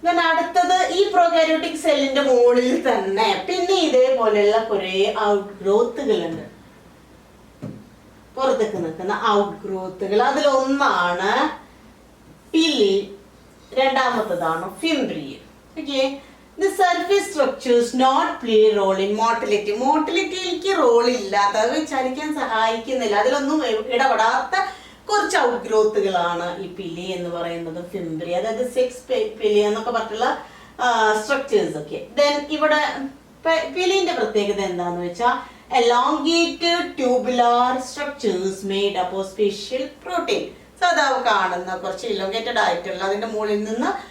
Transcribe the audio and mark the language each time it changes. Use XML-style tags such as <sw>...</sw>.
<ml>അടുത്തത് ഈ പ്രൊകാരിയോട്ടിക് സെല്ലിന്റെ മുകളിൽ തന്നെ പിന്നെ ഇതേപോലെയുള്ള കുറെ ഔട്ട് ഗ്രോത്തുകളുണ്ട്, പുറത്തേക്ക് നിൽക്കുന്ന ഔട്ട് ഗ്രോത്തുകൾ. അതിലൊന്നാണ് പിലി, രണ്ടാമത്തതാണ് ഫിംബ്രിയം.</ml> <en>Okay, the surface structures not play role in motility.</en> <ml>മോട്ടിലിറ്റിക്ക് role ഇല്ലാത്ത, അത് ചലിക്കാൻ സഹായിക്കുന്നില്ല, അതിലൊന്നും ഇടപെടാത്ത കുറച്ച് ഔട്ട് ഗ്രോത്തുകളാണ് ഈ പിലി എന്ന് പറയുന്നത്, ഫിംബ്രി, അതായത് 6 പിലി എന്നൊക്കെ പറഞ്ഞിട്ടുള്ള സ്ട്രക്ചേഴ്സ് ഒക്കെ. ദെൻ ഇവിടെ പിലിന്റെ പ്രത്യേകത എന്താന്ന് വെച്ചാൽ</ml> <en>elongated tubular structures made up of special protein.</en> <ml>സാധാ കാണുന്ന കുറച്ച് ഇലോങ്ങേറ്റഡ് ആയിട്ടുള്ള അതിന്റെ മുകളിൽ നിന്ന്</ml>